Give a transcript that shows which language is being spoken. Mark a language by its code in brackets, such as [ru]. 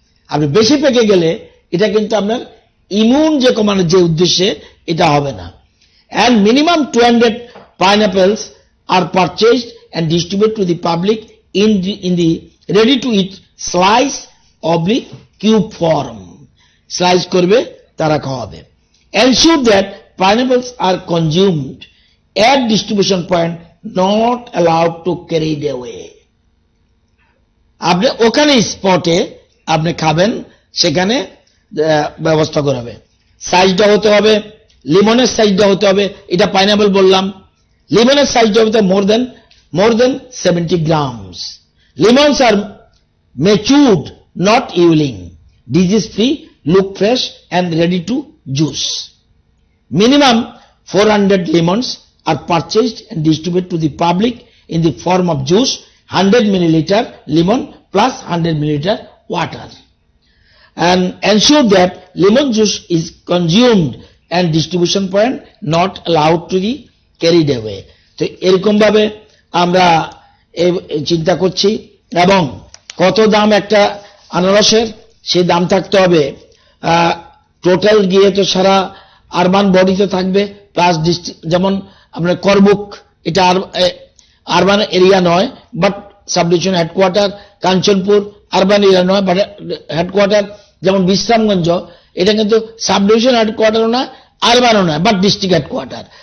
[bn] আপনি বেশি পেকে গেলে এটা কিন্তু আপনার ইমিউন যে কমানোর যে উদ্দেশ্যে এটা হবে না। [en] And minimum 200 pineapples are purchased and distribute to the public in the ready to eat slice oblique cube form. [bn] Slice করবে, তারা খাওয়াবে। [en] Ensure that pineapples are consumed at distribution point, not allowed to carried away. [bn] আপনি ওখানে স্পটে আপনি খাবেন, সেখানে ব্যবস্থা করা হবে। সাইজটা হতে হবে, লিমনের সাইজটা হতে হবে, এটা পাইনাপেল বললাম, লিমনের সাইজটা হতে [en] More than 70 grams. Lemons are matured, not yielding, disease free, look fresh and ready to juice. Minimum 400 lemons are purchased and distributed to the public in the form of juice, 100 milliliter lemon plus 100 milliliter water. And ensure that lemon juice is consumed and distribution point not allowed to be carried away. [bn] তো এরকম ভাবে আমরা চিন্তা করছি। এবং কত দাম একটা আনারসের, সেই দাম থাকতে হবে। টোটাল গিয়ে তো সারা আরবান বডিতে থাকবে, প্লাস যেমন আপনার করবুক, এটা আরবান এরিয়া নয়, but sub division headquarter, Kanchanpur urban area নয়, বাট হেডকোয়ার্টার যেমন বিশ্রামগঞ্জ, এটা কিন্তু সাব ডিভিশন হেডকোয়ার্টারও না, আরবানও নয়, বাট ডিস্ট্রিক্ট হেডকোয়ার্টার।